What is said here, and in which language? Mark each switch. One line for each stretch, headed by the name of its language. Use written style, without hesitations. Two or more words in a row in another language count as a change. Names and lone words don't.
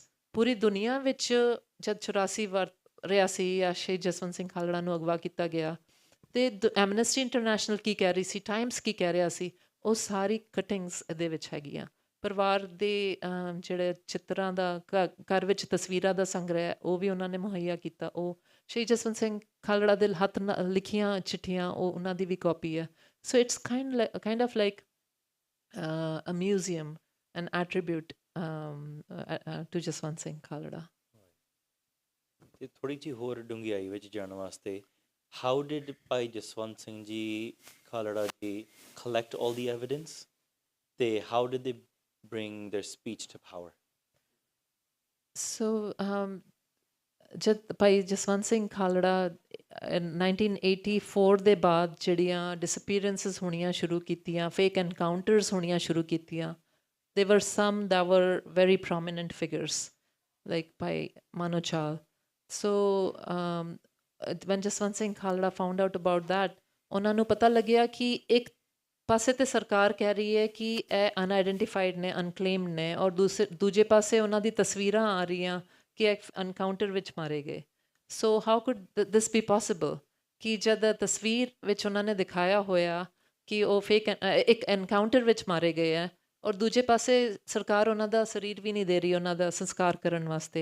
Punjabi: ਪੂਰੀ ਦੁਨੀਆ ਵਿੱਚ ਜਦ 84 ਰਿਹਾ ਸੀ ਜਾਂ ਸ਼ਹੀਦ ਜਸਵੰਤ ਸਿੰਘ ਖਾਲੜਾ ਨੂੰ ਅਗਵਾ ਕੀਤਾ ਗਿਆ, ਅਤੇ ਐਮਨੈਸਟੀ ਇੰਟਰਨੈਸ਼ਨਲ ਕੀ ਕਹਿ ਰਹੀ ਸੀ, ਟਾਈਮਸ ਕੀ ਕਹਿ ਰਿਹਾ ਸੀ, ਉਹ ਸਾਰੀ ਕਟਿੰਗਸ ਇਹਦੇ ਵਿੱਚ ਹੈਗੀਆਂ। ਪਰਿਵਾਰ ਦੇ ਜਿਹੜੇ ਚਿੱਤਰਾਂ ਦਾ ਘਰ ਵਿੱਚ ਤਸਵੀਰਾਂ ਦਾ ਸੰਗ੍ਰਹਿ ਉਹ ਵੀ ਉਹਨਾਂ ਨੇ ਮੁਹੱਈਆ ਕੀਤਾ। ਉਹ ਸ਼ਹੀਦ ਜਸਵੰਤ ਸਿੰਘ ਖਾਲੜਾ ਦੇ ਹੱਥ ਨਾਲ ਲਿਖੀਆਂ ਚਿੱਠੀਆਂ, ਉਹ ਉਹਨਾਂ ਦੀ ਵੀ ਕਾਪੀ ਹੈ।
English: so it's kind of like a museum, an attribute to ਜਸਵੰਤ ਸਿੰਘ ਖਾਲੜਾ।
Punjabi: ਤੇ ਥੋੜ੍ਹੀ ਜਿਹੀ ਹੋਰ ਡੂੰਘਾਈ ਵਿੱਚ ਜਾਣ ਵਾਸਤੇ,
English: how did ਭਾਈ ਜਸਵੰਤ ਸਿੰਘ ਜੀ ਖਾਲੜਾ ਜੀ collect all the evidence, ਤੇ how did they bring their speech to power?
Punjabi: ਸੋ ਜਦ ਭਾਈ ਜਸਵੰਤ ਸਿੰਘ ਖਾਲੜਾ 1984 ਦੇ ਬਾਅਦ ਜਿਹੜੀਆਂ ਡਿਸਅਪੀਅਰੈਂਸਿਸ ਹੋਣੀਆਂ ਸ਼ੁਰੂ ਕੀਤੀਆਂ,
English: fake encounters
Punjabi: ਹੋਣੀਆਂ ਸ਼ੁਰੂ ਕੀਤੀਆਂ,
English: there were some that were very prominent figures like
Punjabi: ਭਾਈ ਮਾਨੋ ਚਾਲ।
English: ਸੋ when ਜਸਵੰਤ ਸਿੰਘ ਖਾਲੜਾ found out about that,
Punjabi: ਉਹਨਾਂ ਨੂੰ ਪਤਾ ਲੱਗਿਆ ਕਿ ਇੱਕ ਪਾਸੇ ਤੇ ਸਰਕਾਰ ਕਹਿ ਰਹੀ ਹੈ ਕਿ ਇਹ ਅਨਆਈਡੈਂਟੀਫਾਈਡ ਨੇ, ਅਨਕਲੇਮਡ ਨੇ, ਔਰ ਦੂਜੇ ਪਾਸੇ ਉਹਨਾਂ ਦੀ ਤਸਵੀਰਾਂ ਆ ਰਹੀਆਂ ਕਿ ਐਨਕਾਊਂਟਰ ਵਿੱਚ ਮਾਰੇ ਗਏ।
English: so how could this be possible
Punjabi: ਕਿ ਜਦ ਤਸਵੀਰ ਵਿੱਚ ਉਹਨਾਂ ਨੇ ਦਿਖਾਇਆ ਹੋਇਆ ਕਿ ਉਹ ਫੇਕ ਇੱਕ ਐਨਕਾਊਂਟਰ ਵਿੱਚ ਮਾਰੇ ਗਏ ਹੈ, ਔਰ ਦੂਜੇ ਪਾਸੇ ਸਰਕਾਰ ਉਹਨਾਂ ਦਾ ਸਰੀਰ ਵੀ ਨਹੀਂ ਦੇ ਰਹੀ ਉਹਨਾਂ ਦਾ ਸੰਸਕਾਰ ਕਰਨ ਵਾਸਤੇ।